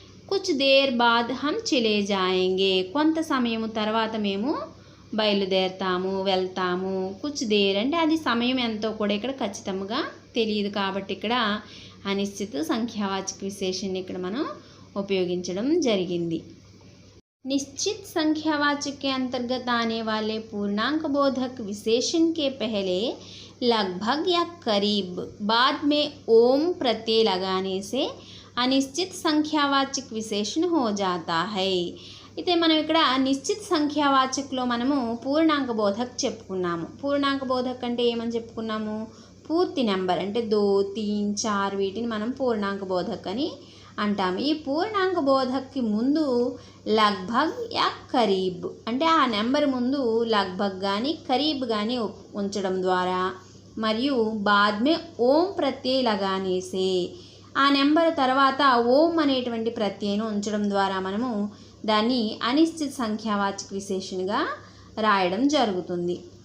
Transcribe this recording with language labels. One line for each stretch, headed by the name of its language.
Hindi: కుచ్ there బాద్ హమ్ చలే జాయేంగే
Telugu: కొంత సమయం తర్వాత మేము బయలుదేరతాము, వెళ్తాము. కుచ్ దేర్ అంటే అది సమయం ఎంతో కూడా ఇక్కడ ఖచ్చితంగా తెలియదు కాబట్టి ఇక్కడ అనిశ్చిత సంఖ్యావాచక విశేషణ ఇక్కడ మనం ఉపయోగించడం జరిగింది.
Hindi: निश्चित संख्यावाचक के अंतर्गत आने वाले पूर्णांक बोधक विशेषण के पहले लगभग या करीब बाद में ओम प्रत्यय लगाने से अनिश्चित संख्यावाचक विशेषण हो जाता है.
Telugu: అయితే మనం ఇక్కడ నిశ్చిత సంఖ్యావాచకలో మనము పూర్ణాంక బోధక్ చెప్పుకున్నాము. పూర్ణాంక బోధక్ అంటే ఏమని చెప్పుకున్నాము? పూర్తి నెంబర్ అంటే 2, 3, 4 వీటిని మనం పూర్ణాంక బోధక్ అని అంటాము. ఈ పూర్ణాంక బోధక్కి ముందు
Hindi: లగ్భగ్ యా కరీబ్
Telugu: అంటే ఆ నెంబర్ ముందు లగ్భగ్ కానీ కరీబ్ కానీ ఉంచడం ద్వారా మరియు
Hindi: బాద్మే ఓం ప్రత్యయ లగానేసే
Telugu: ఆ నెంబర్ తర్వాత ఓం అనేటువంటి ప్రత్యయను ఉంచడం ద్వారా మనము దాన్ని అనిశ్చిత సంఖ్యావాచక విశేషణగా రాయడం జరుగుతుంది.